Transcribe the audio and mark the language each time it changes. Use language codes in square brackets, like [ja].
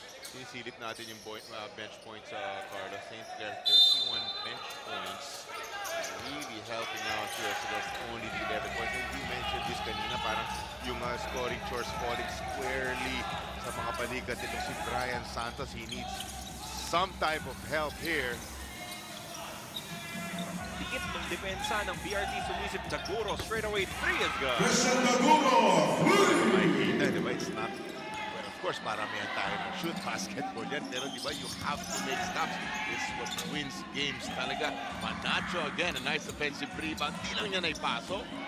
[tl] Sinisilip natin yung bench points, Carlos. St. Clair, 31 bench points. [en] Really helping out here. So that's only the 11 points. And you mentioned this kanina, parang yung scoring chores falling squarely [tl] sa mga balikat itong si [en] Brian Santos. He needs some type of help here. [tl] Dikit ng depensa ng BRT Sumisip. [en] Daguro straight away, 3 is good. Christian Daguro, [tl] Makikita, di ba? [en] It's not... [tl] Well, of course, paramihan tayo ng shoot basketball yan. Pero di ba, [en] you have to make stops. This is what wins games talaga. Manacho again, a nice offensive rebound. [tl] Di lang niya naipasok.